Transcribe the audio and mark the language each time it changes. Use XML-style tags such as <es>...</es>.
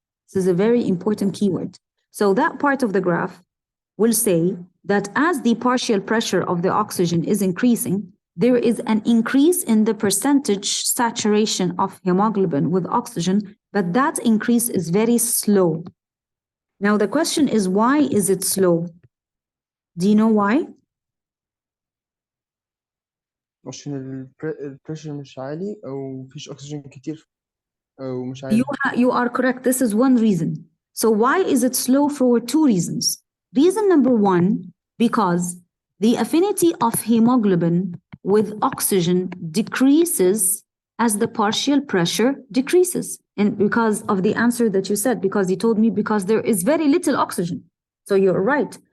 <en>This is a very important keyword. So that part of the graph will say that as the partial pressure of the oxygen is increasing, there is an increase in the percentage saturation of hemoglobin with oxygen, but that increase is very slow. Now the question is, why is it slow? Do you know why?</en> <ar>عشان البريشر مش عالي أو مفيش أكسجين كتير أو مش عالي.</ar> <en>You are correct. This is one reason. So why is it slow? For two reasons. Reason number one, because the affinity of hemoglobin with oxygen decreases as the partial pressure decreases. And because of the answer that you said, because you told me, because there is very little oxygen. So you're right.</en>